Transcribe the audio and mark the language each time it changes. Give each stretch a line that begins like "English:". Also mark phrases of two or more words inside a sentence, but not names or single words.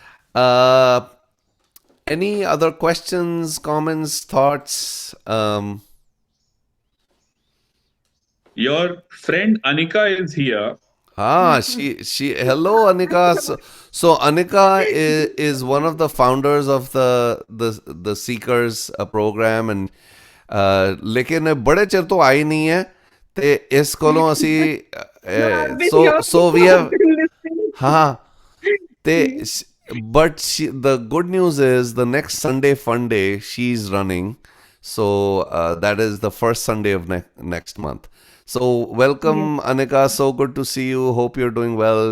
English: Any other questions, comments, thoughts? Your friend Anika is here. She hello Anika. So Anika is one of the founders of the Seekers program, and
Punjabi: ਲੇਕਿਨ ਬੜੇ ਚਿਰ ਤੋਂ ਆਈ ਨਹੀਂ ਹੈ ਤੇ ਇਸ ਕੋਲੋਂ ਅਸੀਂ
English: No, I've been so here. so we I've have been listening. हाँ they but the good news is the next Sunday fun day she's running, so that is the first Sunday of next month. So Yes, welcome Anika, so good to see you, hope you're doing well.